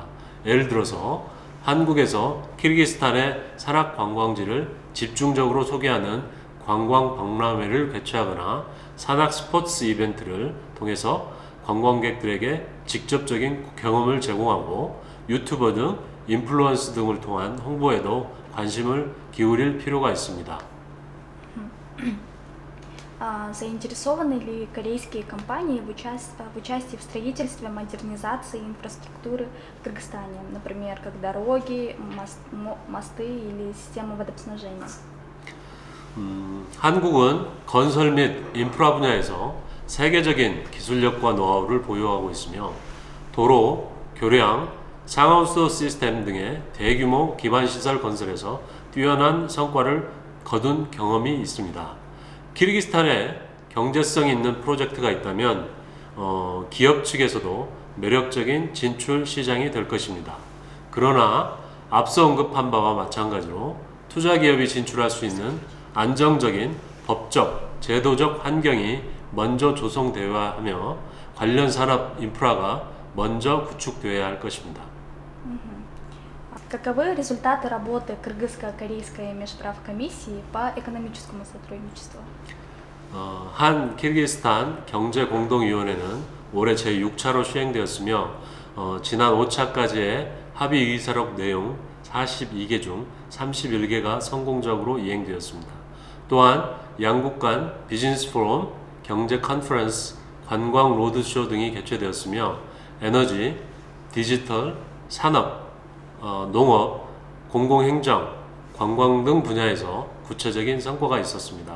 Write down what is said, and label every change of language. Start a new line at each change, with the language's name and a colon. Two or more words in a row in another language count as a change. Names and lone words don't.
Korean: 예를 들어서 한국에서 키르기스탄의 산악관광지를 집중적으로 소개하는 관광 박람회를 개최하거나 산악 스포츠 이벤트를 통해서 관광객들에게 직접적인 경험을 제공하고 유튜버 등 인플루언스 등을 통한 홍보에도 관심을 기울일 필요가 있습니다.
Russian: Заинтересованы ли корейские компании в участии в строительстве, модернизации инфраструктуры в Кыргызстане, например, как дороги, мосты или системы водоснабжения?
Korean: 한국은 건설 및 인프라 분야에서 세계적인 기술력과 노하우를 보유하고 있으며 도로, 교량, 상하우스 시스템 등의 대규모 기반시설 건설에서 뛰어난 성과를 거둔 경험이 있습니다. 키르기스탄에 경제성 있는 프로젝트가 있다면 기업 측에서도 매력적인 진출 시장이 될 것입니다. 그러나 앞서 언급한 바와 마찬가지로 투자 기업이 진출할 수 있는 안정적인 법적, 제도적 환경이 먼저 조성되어야 하며 관련 산업 인프라가 먼저 구축되어야 할 것입니다.
Russian: Каковы результаты работы Кыргызско-корейской межправкомиссии по экономическому сотрудничеству?
Korean: 한 키르기스탄 경제공동위원회는 올해 제6차로 시행되었으며 지난 5차까지의 합의 의사록 내용 42개 중 31개가 성공적으로 이행되었습니다. 또한 양국 간 비즈니스 포럼, 경제 컨퍼런스, 관광 로드쇼 등이 개최되었으며 에너지, 디지털, 산업, 농업, 공공행정, 관광 등 분야에서 구체적인 성과가 있었습니다.